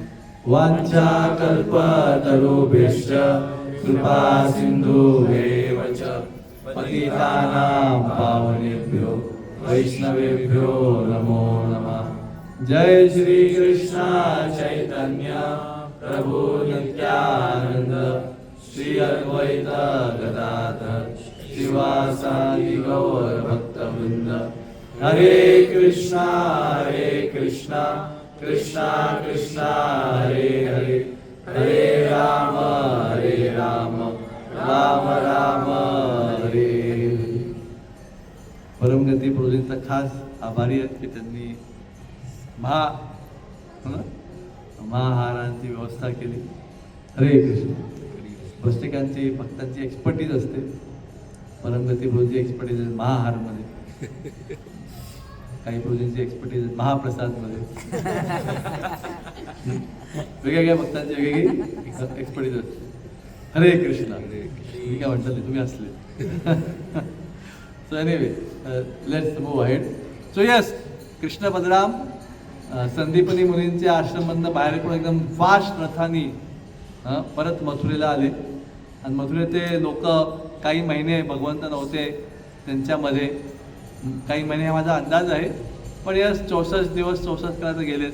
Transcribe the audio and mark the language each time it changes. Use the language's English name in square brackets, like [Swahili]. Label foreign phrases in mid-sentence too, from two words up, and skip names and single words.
[Sanskrit] वाञ्छाकल्पतरुभ्यश्च कृपा सिन्धुभ्येव च पतितानां पावनेभ्यो वैष्णवेभ्यो नमो नमः। जय श्री कृष्ण चैतन्य प्रभु नित्यानंद श्री अद्वैत गदाधर शिवासादि गौर भक्तवृंद। हरे कृष्णा कृष्णा कृष्णा हरे हरे, हरे राम राम राम हरे हरे। [Marathi] परमगती प्रभूजींचा खास आभारी आहेत की त्यांनी महाहारांची व्यवस्था केली। हरे कृष्ण। प्रत्येकांची भक्तांची एक्सपर्टीज असते, परमगती प्रभूची एक्सपर्टीज आहे महाहारमध्ये, काही प्रभूजींची एक्सपर्टीज महाप्रसादमध्ये, वेगवेगळ्या भक्तांची वेगवेगळी एक्सपर्टीज असते। हरे कृष्ण। मी काय म्हटलं ते तुम्ही असले। [English] so anyway let's move ahead. so yes, [Marathi] कृष्ण बलराम संदीपनी मुनींच्या आश्रममधनं बाहेर पडून एकदम फास्ट रथानी परत मथुरेला आले आणि मथुरे ते लोक काही महिने भगवंत नव्हते त्यांच्यामध्ये, काही महिने हा माझा अंदाज आहे, पण यस 64 दिवस 64 कला तर गेलेच।